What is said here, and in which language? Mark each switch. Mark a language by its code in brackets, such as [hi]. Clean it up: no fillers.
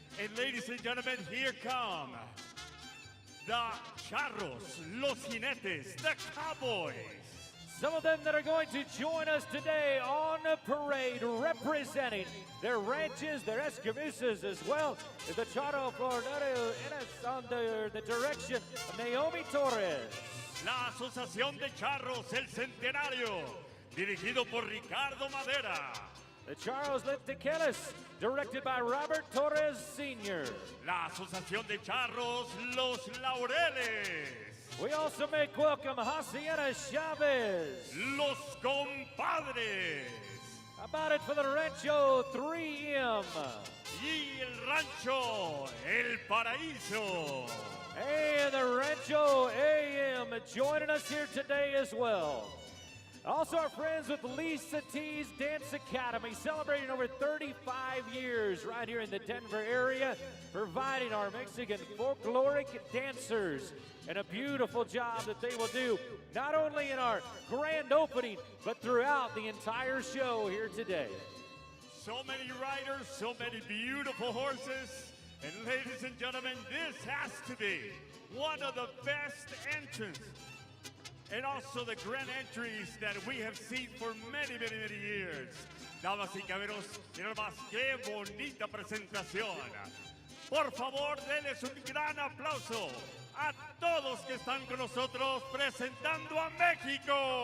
[en] And ladies and gentlemen, here come the charros, [es] los jinetes, [en] the cowboys. Some of them that are going to join us today on the parade, representing their ranches, their Escaramuzas, as well as the Charro Florida under the direction of Naomi Torres. [es] La Asociación de Charros El Centenario, dirigido por Ricardo Madera. [en] The Charros Lentequeles, directed by Robert Torres Sr. [es] La Asociación de Charros Los Laureles. [en] We also make welcome Hacienda Chavez. [es] Los Compadres. [en] How about it for the Rancho 3M? [es] Y el Rancho El Paraíso. [en] And the Rancho AM joining us here today as well. Also our friends with Lisa T's Dance Academy, celebrating over 35 years right here in the Denver area, providing our Mexican folkloric dancers and a beautiful job that they will do not only in our grand opening, but throughout the entire show here today. So many riders, so many beautiful horses. And ladies and gentlemen, this has to be one of the best entrants and also the grand entries that we have seen for many, many, many years. [es] Damas y caballeros, miren más, qué bonita presentación. Por favor, denles un gran aplauso a todos que están con nosotros presentando a México.